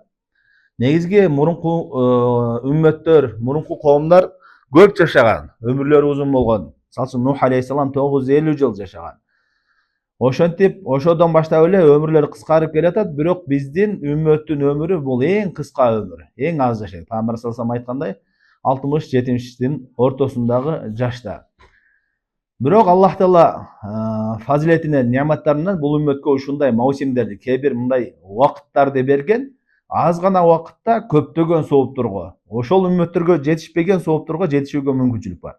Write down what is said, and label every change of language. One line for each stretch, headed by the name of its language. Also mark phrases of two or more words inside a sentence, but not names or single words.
Kyrgyz: Негизги мурунку үммөттөр, мурунку коомдор көп жашаган, өмүрлөрү узун болгон. Мисалы үчүн Нух алейхиссалам 950 жыл жашаган. Ошентип, ошодон баштап эле өмүрлөрү кыскарып келатат, бирок биздин үммөттүн өмүрү бул эң кыска өмүр, эң аз жашайт. Пайгамбар
Arabic: صلى الله عليه وسلم
Kyrgyz: айткандай, 60-70 ортосундагы жашта. Бирок Аллах Таала фазилетинен, неаматтарынан бул үммөткө ушундай маусимдерди, кээ бир мындай убакыттарды берген, аз гана убакытта көптөгөн сооптурга, ошол үммөттөргө жетишпеген сооптурга жетишүүгө мүмкүнчүлүк бар.